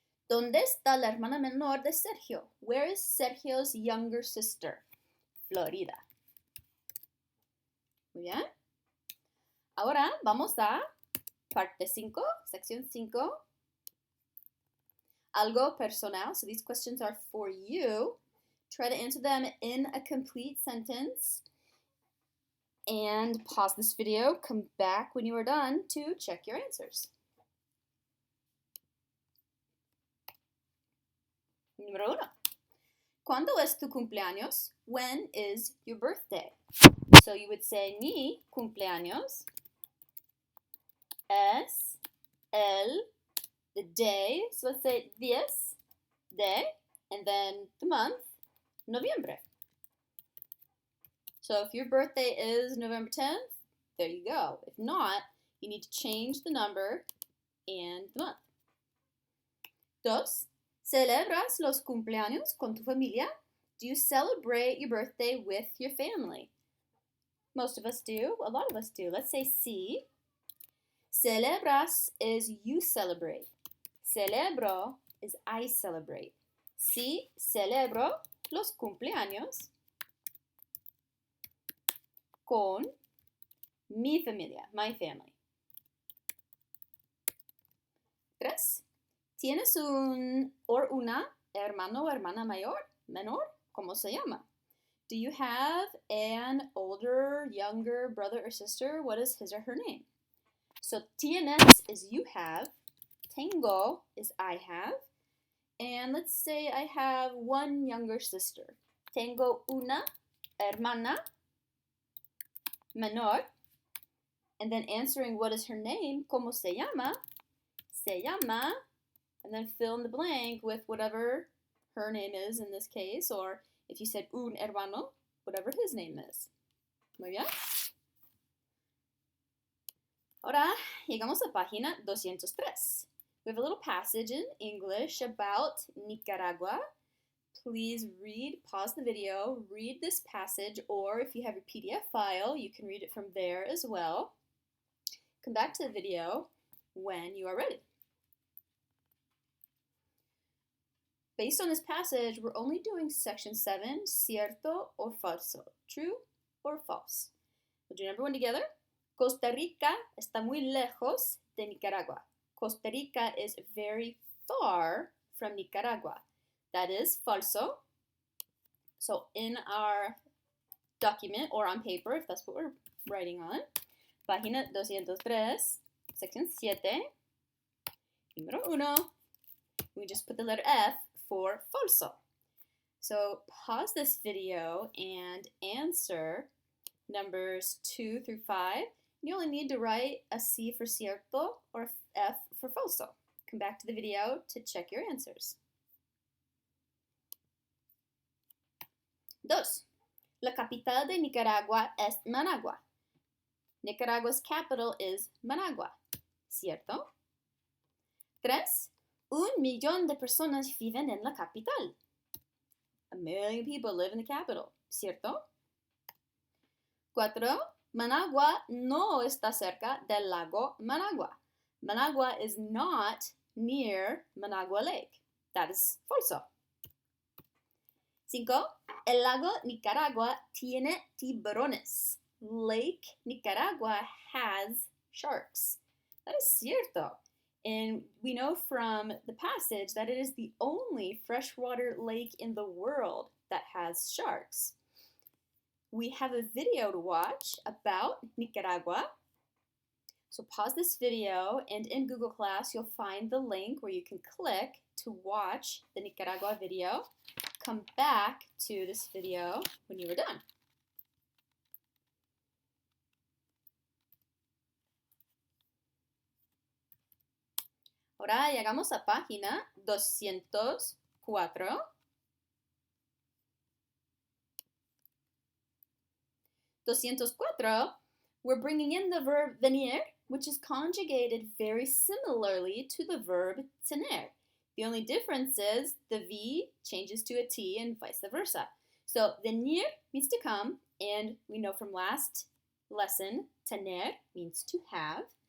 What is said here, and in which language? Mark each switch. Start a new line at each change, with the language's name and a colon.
Spanish: ¿Dónde está la hermana menor de Sergio?
English: Where is Sergio's younger sister? Florida.
Spanish: Muy bien. Ahora vamos a parte 5, sección 5. Algo personal.
English: So these questions are for you. Try to answer them in a complete sentence. And pause this video. Come back when you are done to check your answers.
Spanish: Número 1. ¿Cuándo es tu cumpleaños?
English: When is your birthday? So you would say,
Spanish: mi cumpleaños es
English: the day. So let's say 10 de, and then the month, noviembre. So if your birthday is November 10th, there you go. If not, you need to change the number and the month. 2.
Spanish: ¿Celebras los cumpleaños con tu familia?
English: Do you celebrate your birthday with your family? Most of us do. A lot of us do. Let's say sí. Celebras is you celebrate. Celebro is I celebrate.
Spanish: Sí, celebro los cumpleaños con mi familia,
English: my family. 3.
Spanish: ¿Tienes un o una hermano o hermana menor? ¿Cómo se llama?
English: Do you have an older, younger brother or sister? What is his or her name? So tienes is you have, tengo is I have, and let's say I have one younger sister.
Spanish: Tengo una hermana menor,
English: and then answering what is her name,
Spanish: ¿cómo se llama? Se llama,
English: and then fill in the blank with whatever her name is in this case, or if you said un hermano, whatever his name is.
Spanish: Muy bien. Ahora llegamos a página 203.
English: We have a little passage in English about Nicaragua. Please read, pause the video, read this passage, or if you have your PDF file, you can read it from there as well. Come back to the video when you are ready. Based on this passage, we're only doing section 7, cierto or falso, true or false. We'll do number 1 together.
Spanish: Costa Rica está muy lejos de Nicaragua.
English: Costa Rica is very far from Nicaragua. That is falso. So in our document or on paper, if that's what we're writing on, página 203, section 7, número 1, we just put the letter F for falso. So pause this video and answer numbers 2 through 5. You only need to write a C for cierto or F for falso. Come back to the video to check your answers.
Spanish: 2. La capital de Nicaragua es Managua.
English: Nicaragua's capital is Managua. ¿Cierto? 3.
Spanish: 1,000,000 de personas viven en la capital.
English: 1,000,000 people live in the capital. ¿Cierto? 4.
Spanish: Managua no está cerca del lago Managua.
English: Managua is not near Managua Lake. That is falso. 5. El lago Nicaragua tiene tiburones. Lake Nicaragua has sharks. That is cierto. And we know from the passage that it is the only freshwater lake in the world that has sharks. We have a video to watch about Nicaragua. So pause this video, and in Google Class, you'll find the link where you can click to watch the Nicaragua video. Come back to this video when you are done.
Spanish: Ahora llegamos a página 204.
English: 204, we're bringing in the verb venir, which is conjugated very similarly to the verb tener. The only difference is the V changes to a T and vice versa. So venir means to come, and we know from last lesson, tener means to have.